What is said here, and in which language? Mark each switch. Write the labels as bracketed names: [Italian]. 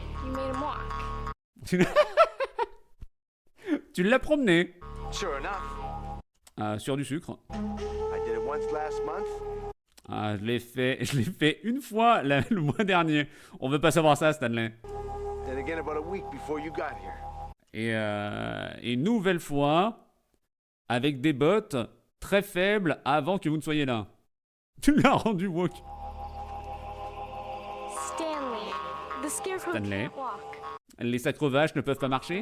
[English] You made him walk. [French] Tu l'as promené. [English] Sure enough, [French] Sur du sucre. [English] I did it once last month. [French] Je l'ai fait une fois le mois dernier. On veut pas savoir ça, Stanley. [English] Then again about a week before you got here. [French] Et une nouvelle fois, avec des bottes très faibles avant que vous ne soyez là. Tu l'as rendu woke. [English] Stanley, the scarecrow Stanley. can't walk. [French] Les sacres vaches ne peuvent pas marcher.